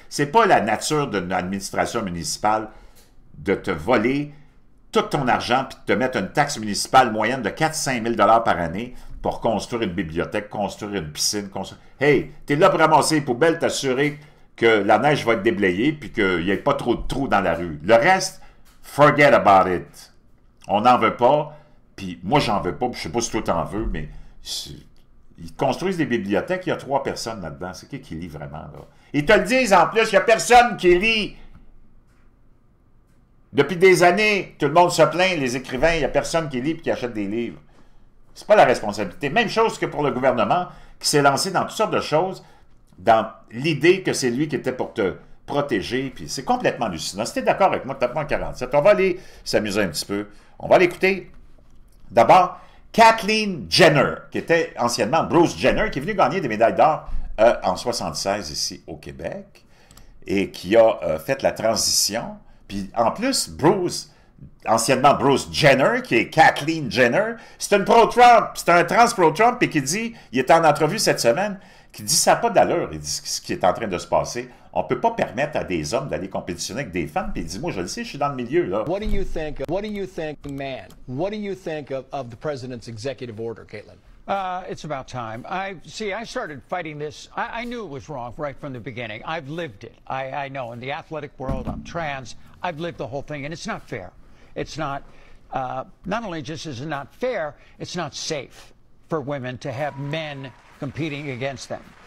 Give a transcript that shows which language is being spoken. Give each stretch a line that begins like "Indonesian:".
French: C'est pas la nature d'une administration municipale de te voler tout ton argent puis de te mettre une taxe municipale moyenne de 4-5 000 $ par année pour construire une bibliothèque, construire une piscine. Hey, t'es là pour ramasser les poubelles, t'assurer que la neige va être déblayée puis qu'il n'y ait pas trop de trous dans la rue. Le reste,
English: forget about it.
French: On n'en veut pas, puis moi, j'en veux pas, je sais pas si toi t'en veux, mais ils construisent des bibliothèques, il y a 3 personnes là-dedans. C'est qui lit vraiment, là? Ils te le disent en plus, il n'y a personne qui lit. Depuis des années, tout le monde se plaint, les écrivains, il n'y a personne qui lit et qui achète des livres. C'est pas la responsabilité. Même chose que pour le gouvernement, qui s'est lancé dans toutes sortes de choses, dans l'idée que c'est lui qui était pour te protéger, puis c'est complètement hallucinant. Si tu es d'accord avec moi, tape-moi en 47. On va aller s'amuser un petit peu. On va l'écouter. D'abord, Kathleen Jenner, qui était anciennement Bruce Jenner, qui est venu gagner des médailles d'or en 76 ici au Québec, et qui a fait la transition. Puis en plus, Bruce, anciennement Bruce Jenner, qui est Kathleen Jenner, c'est une pro-Trump, c'est un trans-pro-Trump, et qui dit, il est en entrevue cette semaine, qui dit ça n'a pas d'allure, il dit ce qui est en train de se passer. On ne peut pas permettre à des hommes d'aller compétitionner avec des femmes, puis il dit, moi je le sais, je suis dans le milieu, là.
English: What do you think, man? What do you think of the president's executive order, Caitlin? It's about time. I started fighting this. I knew it was wrong right from the beginning. I've lived it. I know. In the athletic world, I'm trans. I've lived the whole thing, and it's not fair. It's not only just is it not fair, it's not safe for women to have men competing against them.